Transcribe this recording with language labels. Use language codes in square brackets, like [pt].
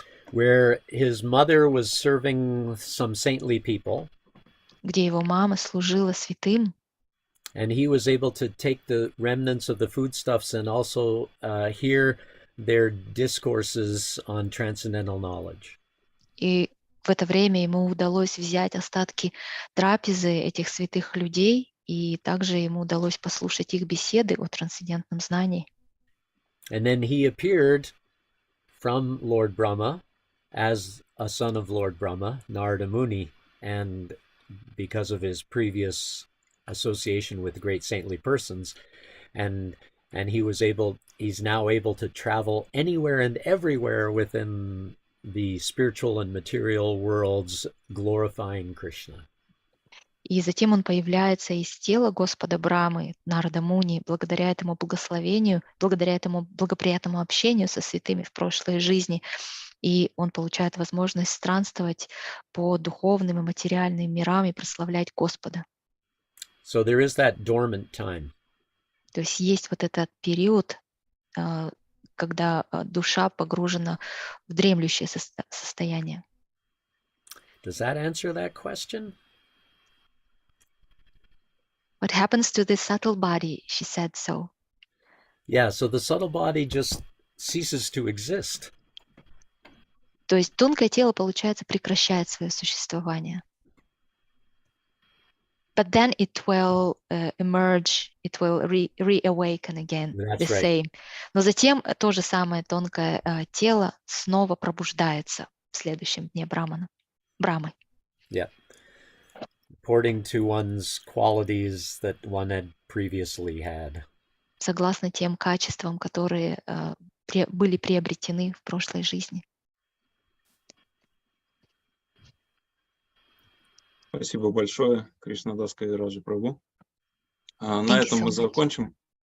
[en] Where his mother was serving some saintly people. [ru] Где его мама служила святым. [en] And he was able to take the remnants of the foodstuffs and also hear their discourses on transcendental knowledge. [ru] И в это время ему удалось взять остатки трапезы этих святых людей, и также ему удалось послушать их беседы о трансцендентном знании. [en] And then he appeared from Lord Brahma as a son of Lord Brahma, Narada Muni, and because of his previous association with great saintly persons, and he's now able to travel anywhere and everywhere within the spiritual and material worlds, glorifying Krishna. [ru] И затем он появляется из тела Господа Брамы, Нарада Муни, благодаря этому благословению, благодаря этому благоприятному общению со святыми в прошлой жизни, и он получает возможность странствовать по духовным и материальным мирам и прославлять Господа. [en] So there is that dormant time. [ru] То есть есть вот этот период, когда душа погружена в дремлющее состояние. [en] Does that answer that question? What happens to the subtle body? She said so. Yeah, so the subtle body just ceases to exist. [ru] То есть тонкое тело, получается, прекращает свое существование. [en] But then it will emerge, it will reawaken again, the same. [ru] Но затем то же самое тонкое тело снова пробуждается в следующем дне Брамы. [en] Yeah. According to one's qualities that one had previously had. [ru] Согласно тем качествам, которые были приобретены в прошлой жизни. Спасибо большое, Кришнадас Кавирадж Прабху. На этом мы закончим.